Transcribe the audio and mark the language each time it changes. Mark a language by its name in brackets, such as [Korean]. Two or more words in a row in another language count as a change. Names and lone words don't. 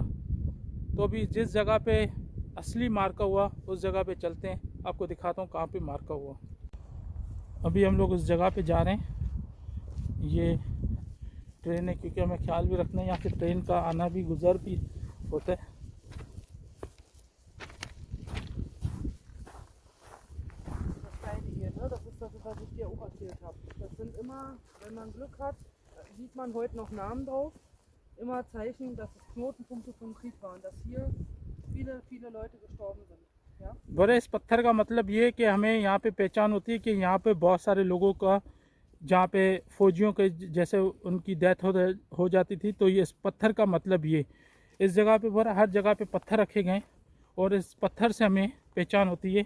[Hindi] तो अभी जिस जगह पे असली मारका हुआ, उस जगह पे चलते हैं, आपको दिखाता हूँ कहाँ पे मारका हुआ। अभी हम लोग उस जगह पे जा रहे हैं। ये ट्रेन है, क्योंकि हमें ख्याल भी रखना है, यहाँ से ट्रेन का आना भी गुजर भी होता है। [German] Das ist das, was ich dir auch erzählt habe. Das sind immer, wenn man Glück hat, sieht man heute noch Namen drauf. Immer Zeichen, dass es Knotenpunkte vom Krieg waren, dass hier viele, viele Leute gestorben sind. Ja? [Hindi] बड़े इस पत्थर का मतलब ये है कि हमें यहाँ पे पहचान होती है कि यहाँ पे बहुत सारे लोगों का, जहाँ पे फ़ौजियों के जैसे उनकी डेथ हो जाती थी, तो ये इस पत्थर का मतलब ये, इस जगह पे पूरा हर जगह पे पत्थर रखे गए और इस पत्थर से हमें पहचान होती है।